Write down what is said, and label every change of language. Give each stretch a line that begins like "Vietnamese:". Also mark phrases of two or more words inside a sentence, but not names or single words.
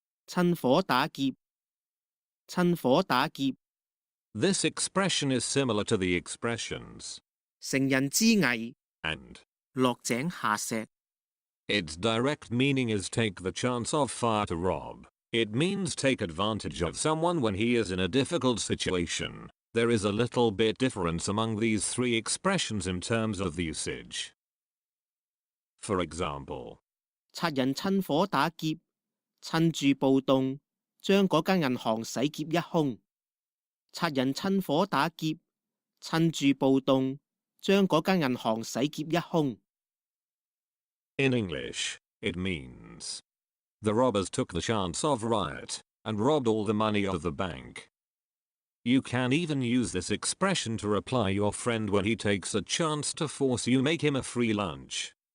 Cantonese: 趁火打劫，趁火打劫，
English: This expression is similar to the expressions
Cantonese: 乘人之危，
English: and
Cantonese: 落井下石。
English: its direct meaning is take the chance of fire to rob. It means take advantage of someone when he is in a difficult situation. There is a little bit difference among these three expressions in terms of the usage. For example,
Cantonese: 賊人趁火打劫，趁住暴動，將嗰間銀行洗劫一空。賊人趁火打劫，趁住暴動，將嗰間銀行洗劫一空。
English: in English, it means the robbers took the chance of riot and robbed all the money of the bank. You can even use this expression to reply your friend when he takes a chance to force you make him a free lunch.